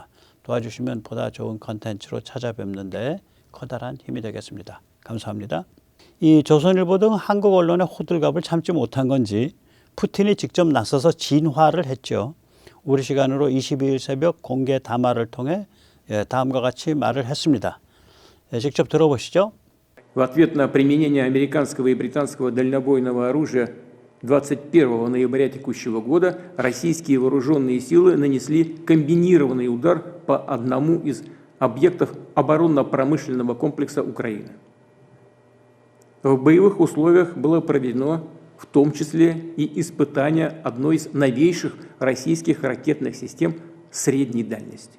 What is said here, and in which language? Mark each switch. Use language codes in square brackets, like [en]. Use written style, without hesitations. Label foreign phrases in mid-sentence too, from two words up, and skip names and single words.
[ko] 도와주시면 보다 좋은 컨텐츠로 찾아뵙는데 커다란 힘이 되겠습니다. 감사합니다. 이 조선일보 등 한국 언론의 호들갑을 참지 못한 건지 푸틴이 직접 나서서 진화를 했죠. 우리 시간으로 22일 새벽 공개 담화를 통해 다음과 같이 말을 했습니다. 직접 들어보시죠. [ru] В ответ на применение американского и британского дальнобойного оружия 21 ноября текущего года российские вооруженные силы нанесли комбинированный удар по одному из объектов оборонно-промышленного комплекса Украины. В боевых условиях было проведено в том числе и испытание одной из новейших российских ракетных систем средней дальности.